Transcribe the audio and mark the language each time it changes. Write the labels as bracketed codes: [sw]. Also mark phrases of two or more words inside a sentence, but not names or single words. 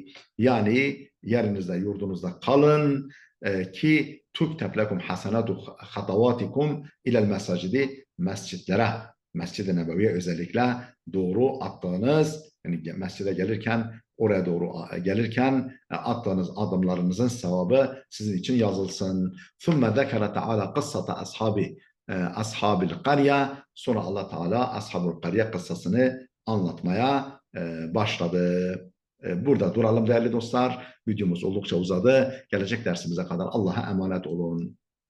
[tr] Yani yerinizde yurdunuzda kalın ki [ar] تكتب لكم حسنات خطواتكم إلى المساجد, [tr] mescitlere, Mescid-i Nebevi'ye özellikle doğru attığınız, yani mescide gelirken, oraya doğru gelirken attığınız adımlarınızın sevabı sizin için yazılsın. [ar] ثُمَّ ذَكَرَ تَعَالَى قِصَّةَ أصحاب القرية. [tr] Sonra Allah Teala [ar] أصحاب القرية [tr] kıssasını anlatmaya başladı. Burada duralım değerli dostlar. Videomuz oldukça uzadı. Gelecek dersimize kadar Allah'a emanet olun.